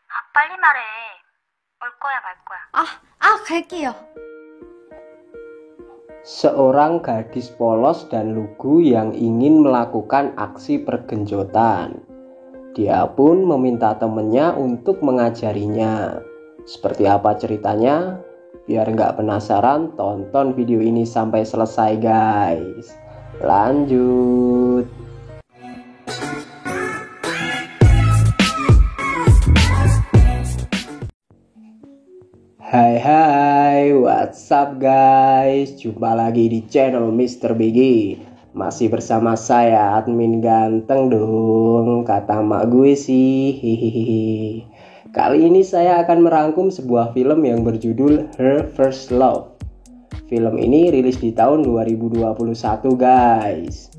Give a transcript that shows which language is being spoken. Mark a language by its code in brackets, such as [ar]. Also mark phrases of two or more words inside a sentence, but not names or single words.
[ko] 빨리 말해. 올 거야, 말 거야. 갈게요. [id] Seorang gadis polos dan lugu yang ingin melakukan aksi pergenjotan. Dia pun meminta temannya untuk mengajarinya. Seperti apa ceritanya? Biar nggak penasaran, tonton video ini sampai selesai guys. Lanjut. Hai, [en] what's up guys? [id] Jumpa lagi di channel Mr. Biggy. Masih bersama saya, admin ganteng dong, kata mak gue sih. Hihihi. Kali ini saya akan merangkum sebuah film yang berjudul Her First Love. Film ini rilis di tahun 2021 guys.